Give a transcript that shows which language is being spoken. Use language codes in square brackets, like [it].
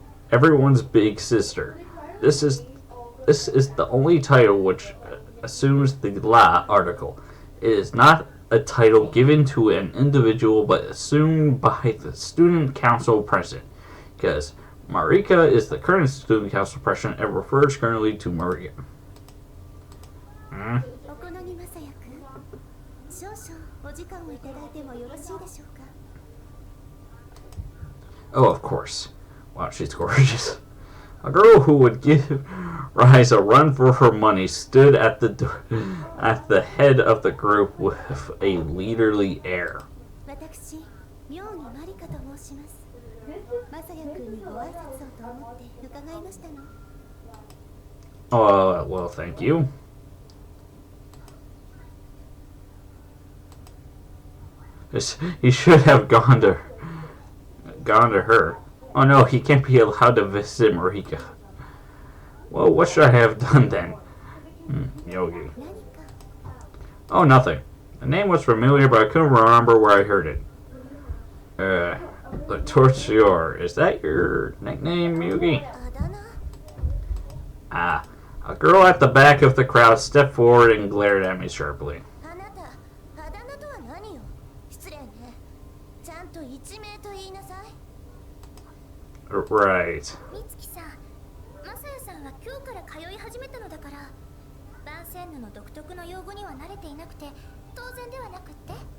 [en] Everyone's big sister. This is the only title which assumes the La article. It is not a title given to an individual but assumed by the student council president. Because Marika is the current student council president and refers currently to Maria. [ja] お好みまさやくん、少々お時間をいただいてもよろしいでしょうか。 [en] Oh, of course. Wow, she's gorgeous. A girl who would give Rise a run for her money stood at the head of the group with a leaderly air. [ja] 私、妙にマリカと申します。まさやくんにご挨拶をと思って伺いましたの。 [en] Well, thank you. He should have gone to her. Oh no, he can't be allowed to visit Marika. Well, what should I have done then? Yogi. [ja] 何か [en] Oh, nothing. The name was familiar, but I couldn't remember where I heard it. The Torture. Is that your nickname, Yugi? [ja] あだ名？ Ah. [en] A girl at the back of the crowd stepped forward and glared at me sharply. [ja] あなた、あだ名とは何よ？失礼ね。ちゃんと一名と言いなさい。 [en] Right. [ja] みつきさん、まさやさんは今日から通い始めたのだから、バンセンヌの独特の用語には慣れていなくて当然ではなくって。